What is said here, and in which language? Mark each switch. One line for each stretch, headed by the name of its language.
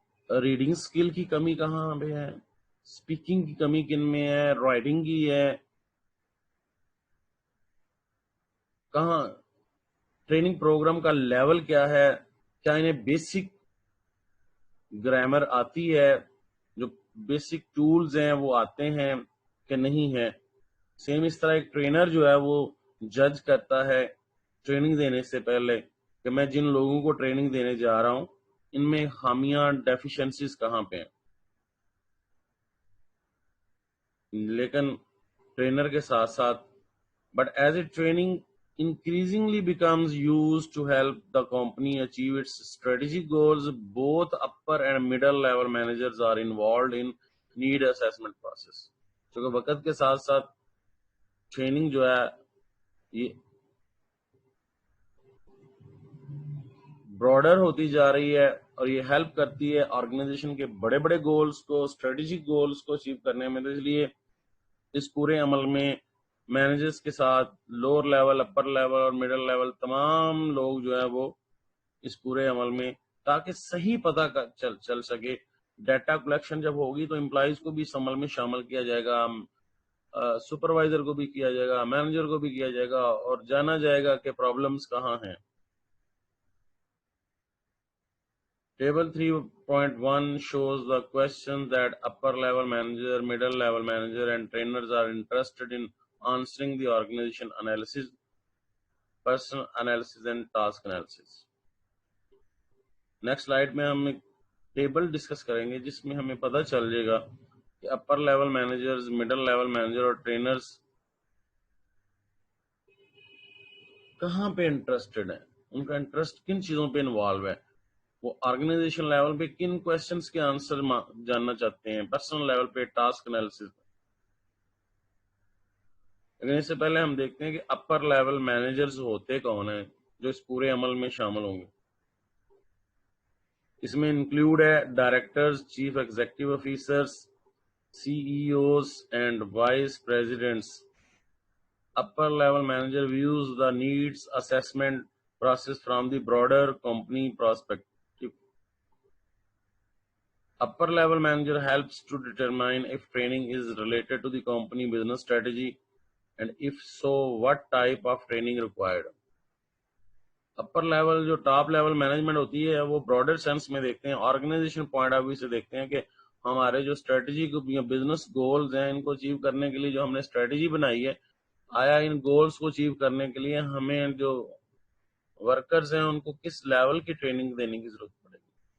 Urdu: Reading skill کی کمی کہاں پہ ہے، اسپیکنگ کی کمی کن میں ہے، رائٹنگ کی ہے، کہاں ٹریننگ پروگرام کا لیول کیا ہے، کیا انہیں بیسک گرامر آتی ہے، جو بیسک ٹولز ہیں وہ آتے ہیں کہ نہیں ہے. سیم اس طرح ایک ٹرینر جو ہے وہ جج کرتا ہے ٹریننگ دینے سے پہلے کہ میں جن لوگوں کو ٹریننگ دینے جا رہا ہوں ان میں خامیاں، ڈیفیشنسیز کہاں پہ ہیں. لیکن ٹرینر کے ساتھ ساتھ
English: but as a training increasingly becomes used to help the company achieve its strategic goals, both upper and middle level managers are involved in need assessment process.
Urdu: کیونکہ وقت کے ساتھ ساتھ ٹریننگ جو ہے یہ براڈر ہوتی جا رہی ہے اور یہ ہیلپ کرتی ہے آرگنائزیشن کے بڑے بڑے گولز کو، اسٹریٹجک گولز کو اچیو کرنے میں. تو اس لیے اس پورے عمل میں مینیجرز کے ساتھ لوور لیول، اپر لیول اور مڈل لیول تمام لوگ جو ہے وہ اس پورے عمل میں، تاکہ صحیح پتہ چل سکے. ڈیٹا کلیکشن جب ہوگی تو امپلائیز کو بھی اس عمل میں شامل کیا جائے گا، سپروائزر کو بھی کیا جائے گا، مینیجر کو بھی کیا جائے گا، اور جانا جائے گا کہ پرابلمز کہاں ہیں.
English: Table 3.1 shows the questions that upper level manager, middle level manager and trainers are interested in answering: the organization analysis, person analysis and task analysis.
Urdu: Next slide میں ہم ایک ٹیبل ڈسکس کریں گے جس میں ہمیں پتہ چل جائے گا کہ upper level managers, middle level manager اور ٹرینرز کہاں پہ انٹرسٹڈ ہیں، ان کا انٹرسٹ کن چیزوں پہ انوالو ہے، وہ آرگنائزیشن لیول پہ کن کوشچنس کے آنسر جاننا چاہتے ہیں، پرسنل لیول پہ ٹاسک انالیسس. لیکن اس سے پہلے ہم دیکھتے ہیں کہ اپر لیول مینیجرز ہوتے کون ہیں جو اس پورے عمل میں شامل ہوں گے. اس میں انکلوڈ ہے directors, chief executive officers, CEOs and voice presidents.
English: Upper level manager views the needs assessment process from the broader company perspective. Upper level manager helps to determine if training is related to the company business strategy, and if so, what type of training required.
Urdu: Upper level جو top level management ہوتی ہے وہ broader sense میں دیکھتے ہیں، organization point of view سے دیکھتے ہیں کہ ہمارے جو اسٹریٹجی بزنس گولز ہیں ان کو اچیو کرنے کے لیے جو ہم نے اسٹریٹجی بنائی ہے، آیا ان گولز کو اچیو کرنے کے لیے ہمیں جو ورکرز ہیں ان کو کس لیول کی ٹریننگ دینے کی ضرورت پڑے گی.